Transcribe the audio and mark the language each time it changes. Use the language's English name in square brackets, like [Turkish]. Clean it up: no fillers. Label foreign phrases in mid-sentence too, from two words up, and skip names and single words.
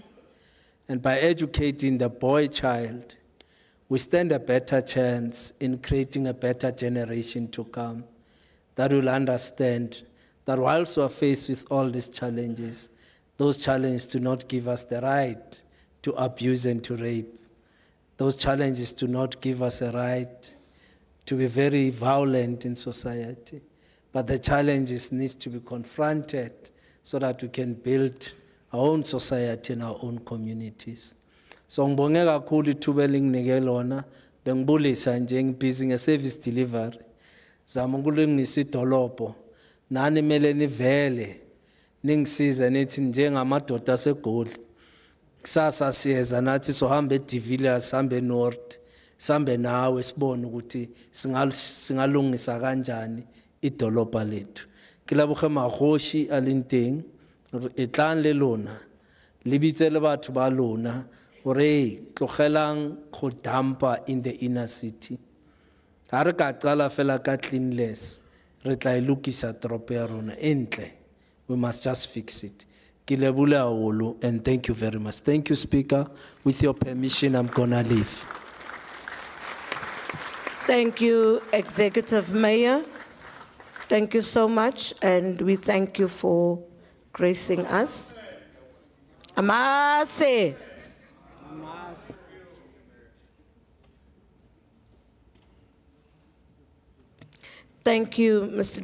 [English] And by educating the boy child, we stand a better chance in creating a better generation to come that will understand that whilst we are faced with all these challenges, those challenges do not give us the right to abuse and to rape. Those challenges do not give us a right to be very violent in society. But the challenges need to be confronted so that we can build our own society and our own communities. [Zulu] So ngibonge kakhulu ithuba elinginike lona, bengibulisa nje ngibhizi nge- [English] service delivery. [Xhosa] Zama ukulungisa idolobho, nani mele nivele, ningisize nithi njengamadoda aseGoli. [Zulu] Kusasa siyeza nathi sohambe eDiviliers, sihambe eNorth, sihambe nawe sibone ukuthi singalungisa kanjani idolobha lethu. [Southern Sotho] Ke leboge magoshi a leng teng, e tlang le lona, le bitse le batho ba lona, hore tlogelang go dumpa [English] in the inner city. [Southern Sotho] Ha re ka qala fela ka cleanliness, re tla e lokisa toropo ya rona entle. [English] We must just fix it. [Southern Sotho] Ke lebole haholo, [English] and thank you very much. Thank you, Speaker. With your permission, I'm gonna leave. Thank you, Executive Mayor. Thank you so much, and we thank you for gracing us. Amase. Thank you, Mr.